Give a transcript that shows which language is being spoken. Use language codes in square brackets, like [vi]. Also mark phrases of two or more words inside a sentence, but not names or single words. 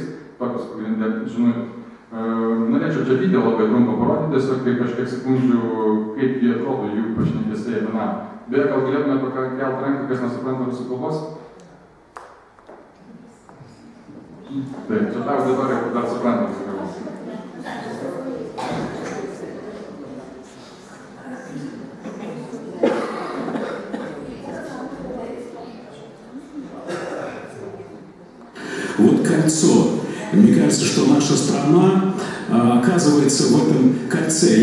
[lt] Tokios pagrindė žinutės. Norėčiau čia video labai trumpą parodyti, tiesiog kaip kažkiek sekundžių, kaip jie atrodo jų pašnekesiai apie NATO. Beje, gal galėtume pakelt ranką, kas nesupranta rusų kalbos? Taip, čia ta auditorija, kur dar supranta rusų kalbos. [ru] Вот кольцо. Мне кажется, что наша страна оказывается в этом кольце.